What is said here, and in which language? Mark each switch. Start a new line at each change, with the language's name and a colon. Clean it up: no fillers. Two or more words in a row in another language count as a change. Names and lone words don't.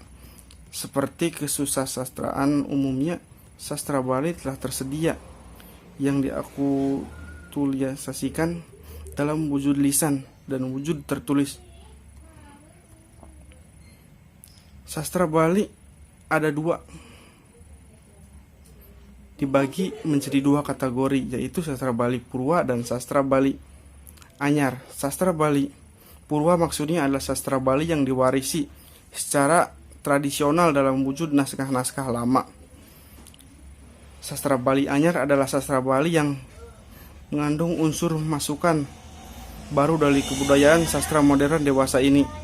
Indonesian: Seperti kesusastraan umumnya, Sastra Bali telah tersedia yang diakulturalisasikan dalam wujud lisan dan wujud tertulis. Sastra Bali ada dua, dibagi menjadi dua kategori, yaitu Sastra Bali Purwa dan Sastra Bali Anyar. Sastra Bali Purwa maksudnya adalah sastra Bali yang diwarisi secara tradisional dalam wujud naskah-naskah lama. Sastra Bali Anyar adalah sastra Bali yang mengandung unsur masukan baru dari kebudayaan sastra modern dewasa ini.